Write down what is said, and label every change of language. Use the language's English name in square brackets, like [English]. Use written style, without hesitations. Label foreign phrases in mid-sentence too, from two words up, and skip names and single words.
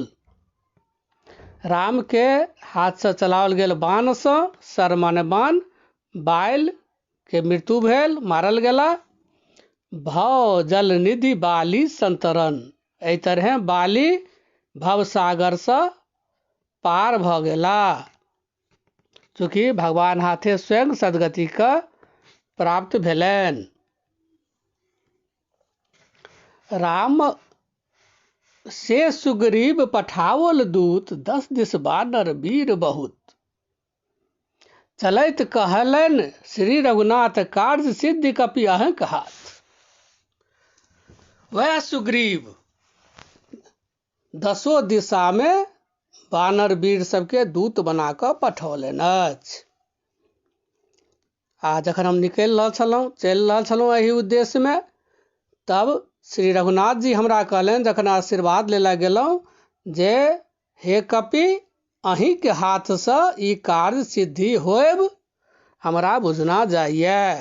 [Maithili] राम के हाथ से चलाओल गेल बाण सँ, सर माने बाण, बालि के मृत्यु भेल, मारल गेला। भव जल निधि बाली संतरन। एहि तरह बाली भवसागर सँ पार भऽ गेला, चूँकि भगवान हाथे स्वयं सदगति के प्राप्त भेलनि। राम से सुग्रीव पठाओल दूत, 10 दिस बानर वीर बहुत। चलैत कहलनि श्री रघुनाथ, कार्य सिद्धि कपि अहंक हाथ। वह सुग्रीव 10 दिशा में बानर वीर सबके दूत बना कऽ पठौलनि अछि। आ जखन हम निकलि रहल छलहुँ, चलि रहल छलहुँ एहि उद्देश्य में, तब श्री रघुनाथ जी हमरा कहलनि, जखन आशीर्वाद लेला गेलहुँ, जे हे कपि अहीं के हाथ सँ ई कार्य सिद्धि होयब हमरा बुझना जाइए।